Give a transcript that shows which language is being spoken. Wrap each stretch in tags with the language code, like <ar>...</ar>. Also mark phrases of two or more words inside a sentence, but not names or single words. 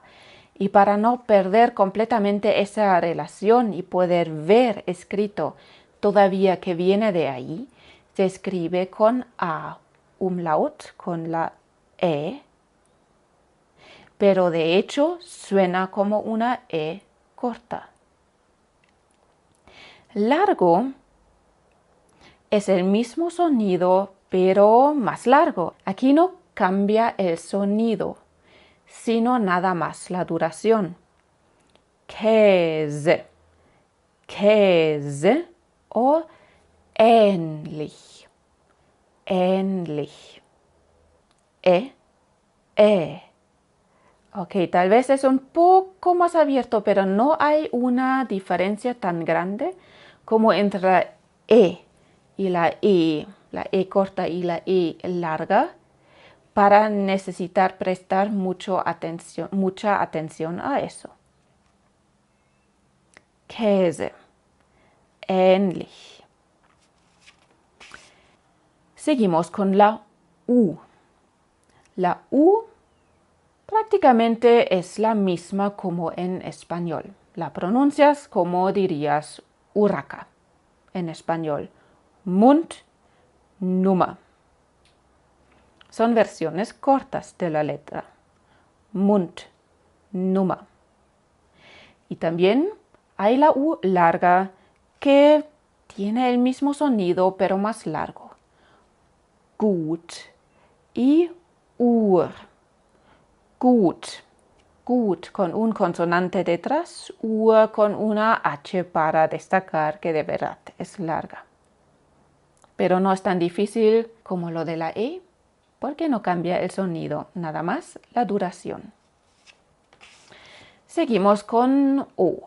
<es>Y para no perder completamente esa relación y poder ver escrito todavía que viene de ahí, se escribe con A umlaut, con la E, pero de hecho suena como una E corta. Largo es el mismo sonido, pero más largo. Aquí no cambia el sonido, sino nada más la duración.</es> <de>Käse, Käse o ähnlich, ähnlich.</de> <es>Ok, tal vez es un poco más abierto, pero no hay una diferencia tan grande como entre la E y la E corta y la E larga, para necesitar prestar mucha atención a eso.</es> <de>Käse, ähnlich.</de> <es>Seguimos con la U. La U prácticamente es la misma como en español. La pronuncias como dirías urraca en español.</es> <de>Mund, Nummer.</de> <es>Son versiones cortas de la letra.</es> <de>Mund, Nummer.</de> <es>Y también hay la U larga que tiene el mismo sonido pero más largo.</es> <de>Gut y Uhr.</de> <es>Gut. Gut con un consonante detrás, Uhr con una H para destacar que de verdad es larga. Pero no es tan difícil como lo de la E, porque no cambia el sonido, nada más la duración. Seguimos con O.</es>